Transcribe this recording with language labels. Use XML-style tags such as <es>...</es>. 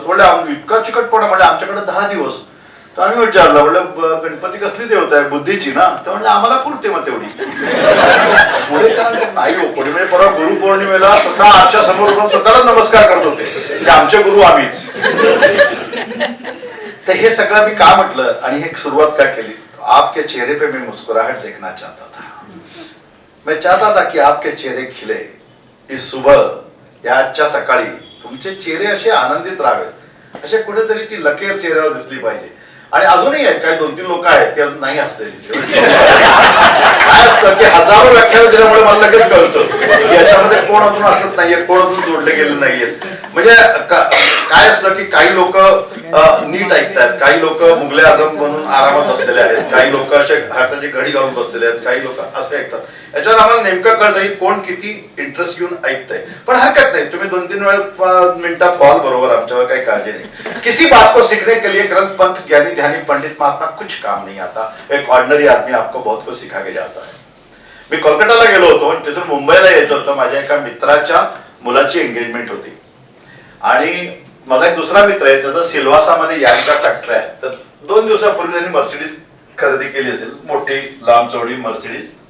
<mr>म्हणलं इतका चिकटपणा. म्हणजे आमच्याकडे 10 दिवस. तर आम्ही विचारलं म्हणलं गणपती कसली देवता आहे बुद्धीची ना. तर म्हणलं आम्हाला पुरते मग तेवढी. नाही हो कोणी. म्हणजे परवा गुरुपौर्णिमेला स्वतः आरच्या समोर स्वतःला नमस्कार करत होते की आमचे गुरु आम्हीच. तर हे सगळं मी का म्हटलं आणि हे सुरुवात का केली.</mr> <hi>आपके चेहरे पे मैं मुस्कुराहट देखना चाहता था. मैं चाहता था कि आपके चेहरे खिले. इस सुबह या</hi> <mr>आजच्या सकाळी तुमचे चेहरे असे आनंदित राहावेत. असे कुठेतरी ती लकेर चेहऱ्यावर दिसली पाहिजे. आणि अजूनही आहेत काही 2-3 लोक आहेत की अजून नाही हसलेली. काय असतं की हजारो व्याख्यान दिल्यामुळे मला लगेच कळतं की याच्यामध्ये कोण अजून हसत नाहीये, कोण अजून जोडले गेले नाहीयेत. म्हणजे काय असतं की काही लोक नीट ऐकतात, काही लोक मुघले आझम बनून आरामात बसलेले आहेत, काही लोक असे हाताची घडी घालून बसलेले आहेत, काही लोक असे ऐकतात. याच्यावर आम्हाला नेमकं कळतं की कोण किती इंटरेस्ट घेऊन ऐकतंय. पण हरकत नाही तुम्ही 2-3 मिनिटात बॉल बरोबर आमच्यावर काही काळजी नाही.</mr> <hi>किसी बात को सीखने के लिए ग्रंथ पंथ ज्ञानी ध्यानी पंडित महात्मा कुछ काम नहीं आता. एक ऑर्डिनरी आदमी आपको बहुत कुछ सिखा के जाता है.</hi> <mr>मी कोलकाताला गेलो होतो आणि तिथून मुंबईला यायचं होतं. माझ्या एका मित्राच्या मुलाची एंगेजमेंट होती आणि माझा एक दुसरा मित्र आहे त्याचा सिल्वासामध्ये यांच्या फॅक्टरी आहे. तर 2 दिवसापूर्वी त्यांनी मर्सिडीज खरेदी केली असेल, मोठी लांब चौडी मर्सिडीज.</mr>